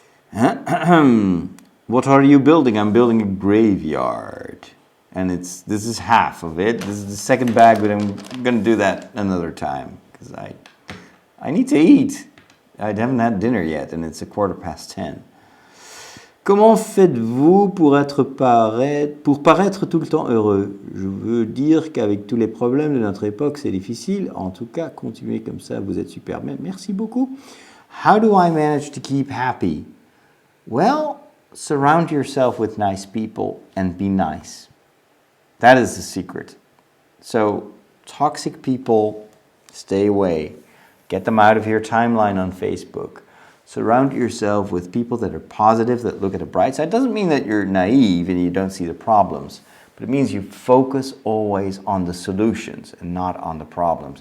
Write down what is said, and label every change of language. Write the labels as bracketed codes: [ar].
[en] What are you building? I'm building a graveyard. And this is half of it. This is the second bag, but I'm going to do that another time. Because I need to eat. I haven't had dinner yet, and it's 10:15. [fr] Comment faites-vous pour paraître tout le temps heureux? Je veux dire qu'avec tous les problèmes de notre époque, c'est difficile. En tout cas, continuez comme ça, vous êtes super. Merci beaucoup. [en] How do I manage to keep happy? Well, surround yourself with nice people and be nice. That is the secret. So, toxic people, stay away. Get them out of your timeline on Facebook. Surround yourself with people that are positive, that look at the bright side. It doesn't mean that you're naive and you don't see the problems, but it means you focus always on the solutions and not on the problems.